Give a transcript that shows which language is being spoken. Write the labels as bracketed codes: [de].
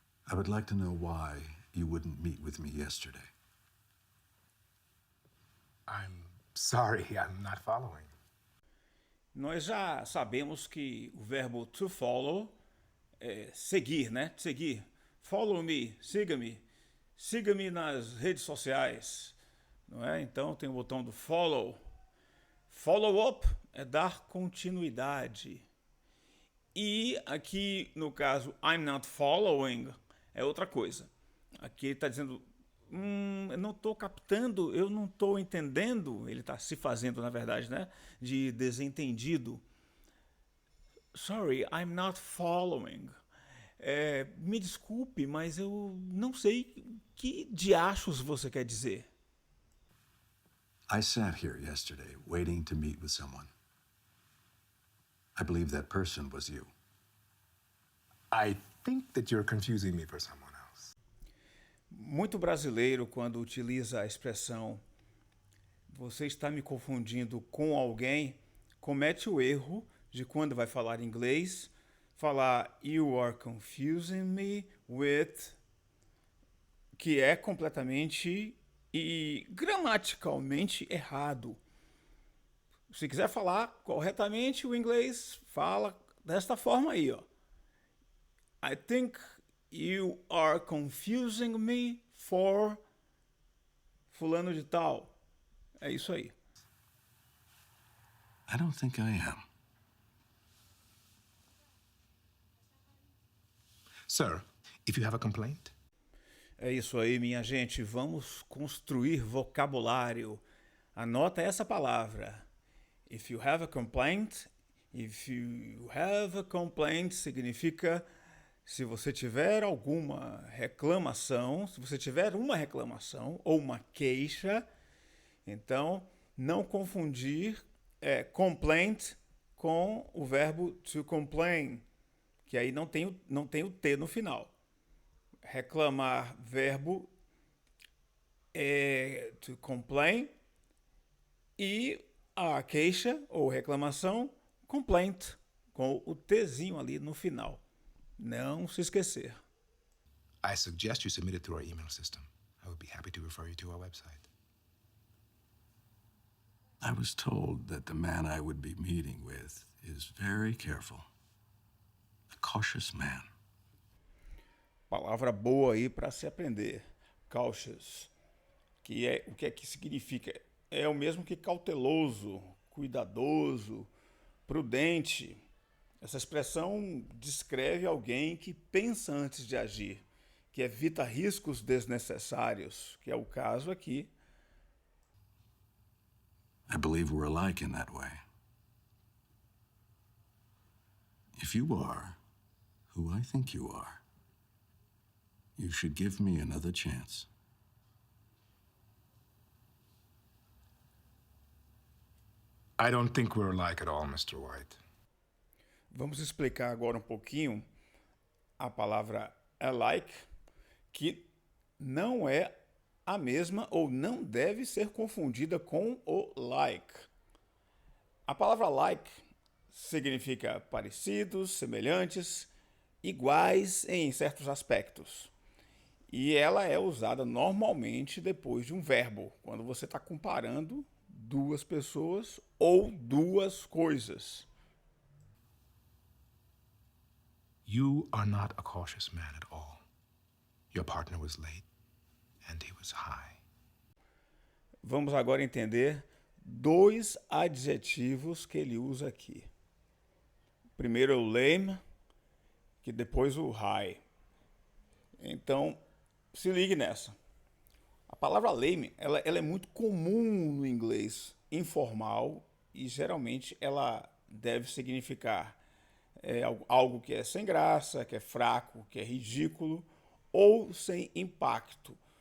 [en] I would like to know why you wouldn't meet with me yesterday. I'm sorry, I'm not following. [pt] Nós já sabemos que o verbo to follow é seguir, né? Seguir. [en] Follow me, [pt] siga-me. Siga-me nas redes sociais, não é? Então tem o botão do follow. Follow up é dar continuidade. E aqui no caso [en] I'm not following [pt] é outra coisa. Aqui ele está dizendo eu não estou captando, eu não estou entendendo. Ele está se fazendo, na verdade, né, de desentendido. [en] Sorry, I'm not following. [pt] Me desculpe, mas eu não sei que diachos você quer dizer. [en] I sat here yesterday waiting to meet with someone. I believe that person was you. I think that you're confusing me for someone else. [pt] Muito brasileiro, quando utiliza a expressão você está me confundindo com alguém, comete o erro de, quando vai falar inglês, falar [en] you are confusing me with, [pt] que é completamente e gramaticalmente errado. Se quiser falar corretamente o inglês, fala desta forma aí, ó. [en] I think you are confusing me for [pt] fulano de tal. É isso aí. [en] I don't think I am. Sir, if you have a complaint. [pt] É isso aí, minha gente. Vamos construir vocabulário. Anota essa palavra. [en] If you have a complaint. [pt] If you have a complaint significa se você tiver alguma reclamação, se você tiver uma reclamação ou uma queixa, então não confundir complaint com o verbo to complain, que aí não tem o T no final. Reclamar, verbo to complain, e a queixa ou reclamação, complaint, com o Tzinho ali no final. Não se esquecer. [en] I suggest you submit it through our email system. I would be happy to refer you to our website. I was told that the man I would be meeting with is very careful. A cautious man. [pt] Palavra boa aí para se aprender. Cautious. O que é que significa? É o mesmo que cauteloso, cuidadoso, prudente. Essa expressão descreve alguém que pensa antes de agir, que evita riscos desnecessários, que é o caso aqui. [en] I believe we're alike in that way. If you are who I think you are, you should give me another chance. I don't think we're alike at all, Mr. White. [pt] Vamos explicar agora um pouquinho a palavra alike, que não é a mesma ou não deve ser confundida com o like. A palavra like significa parecidos, semelhantes, iguais em certos aspectos. E ela é usada normalmente depois de um verbo, quando você está comparando duas pessoas ou duas coisas. [en] You are not a cautious man at all. Your partner was late, and he was high. [pt] Vamos agora entender dois adjetivos que ele usa aqui. Primeiro o lame, que depois o high. Então, se ligue nessa. A palavra lame, ela é muito comum no inglês informal e geralmente ela deve significar algo que é sem graça, que é fraco, que é ridículo ou sem impacto.